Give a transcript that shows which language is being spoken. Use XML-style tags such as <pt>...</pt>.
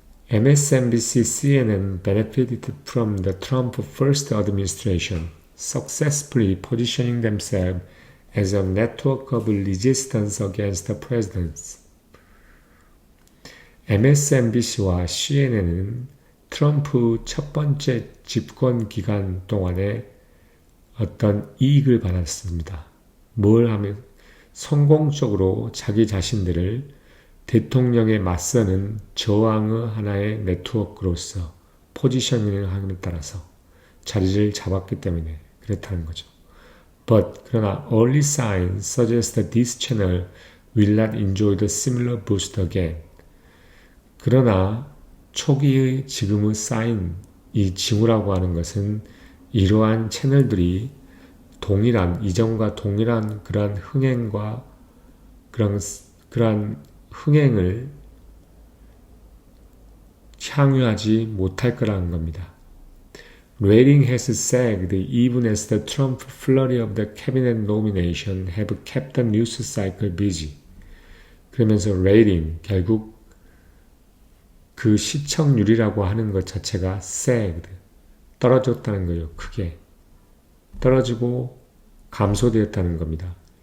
<en>MSNBC, CNN benefited from the Trump first administration, successfully positioning themselves as a network of resistance against the president.</en> <ko>MSNBC와 CNN은 트럼프 첫 번째 집권 기간 동안에 어떤 이익을 받았습니다. 뭘 하면 성공적으로 자기 자신들을 대통령에 맞서는 저항의 하나의 네트워크로서 포지셔닝을 함에 따라서 자리를 잡았기 때문에 그렇다는 거죠. 그러나</ko> <en>early signs suggest that this channel will not enjoy the similar boost again.</en> <ko>그러나 초기의 지금의 사인, 이 징후라고 하는 것은 이러한 채널들이 이전과 동일한 그러한 흥행과 그러한 흥행을 향유하지 못할 거라는 겁니다.</ko> <en>Rating has sagged even as the Trump flurry of the cabinet nomination have kept the news cycle busy.</en> <ko>그러면서 레이팅, 결국 그 시청률이라고 하는 것 자체가 sagged, 떨어졌다는 거예요. 크게 떨어지고 감소되었다는 겁니다.</ko>